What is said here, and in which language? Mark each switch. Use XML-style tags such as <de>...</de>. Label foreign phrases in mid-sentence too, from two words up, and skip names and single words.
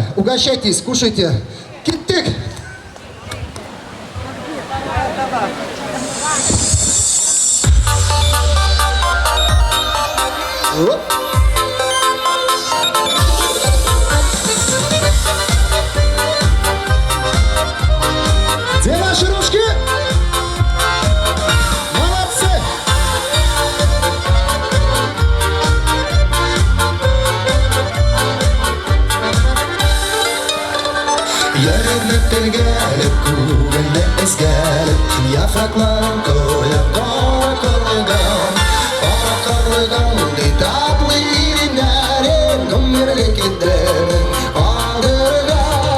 <ru>Угощайтесь, кушайте. Киттик! Оп. Где ваши ручки? Молодцы!</ru> <tt>Йөрәкне телгәлеп, күңелне эзгәлеп, яфракларын коеп кара-карлыган, ди татлы иреннәрен, гомерлек иттең алдырган.</tt>